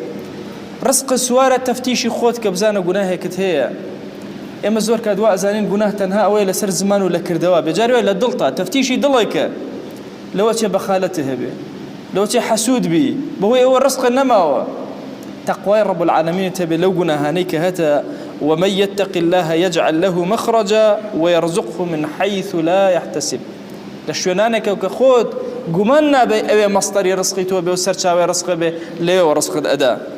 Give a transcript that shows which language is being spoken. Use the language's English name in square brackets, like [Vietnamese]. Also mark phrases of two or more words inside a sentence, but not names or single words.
[Central Kurdish] ڕزق سوارە تەفتیشی خۆت کە بزانە گوناهێکت هەیە. ئێمە زۆر کاتوا ئەزانین گوناه تەنها ئەوەیە لەسەر زمان و لە کردەوە، بێجارێ لە دڵتا تەفتیشی دڵێکە، لەوە چێ بەخالەتە هەبێ، لەوە چێ حەسوود بی، بەهۆی ئەوە ڕزقە نەماوە. تەقوای [Arabic] ڕەب العالەمین [Central Kurdish] هەبێ لەو گوناهانەی کە هەتە [Arabic] ومن يتق الله يجعل له مخرجا ويرزقه من حيث لا يحتسب. [Central Kurdish] لە شوێنانێکە کە خۆت گومان نابێ ئەوێ مەستەری ڕزقی تۆ بێ و سەرچاوی ڕزق بێ، لێوە ڕزقت ئەدا.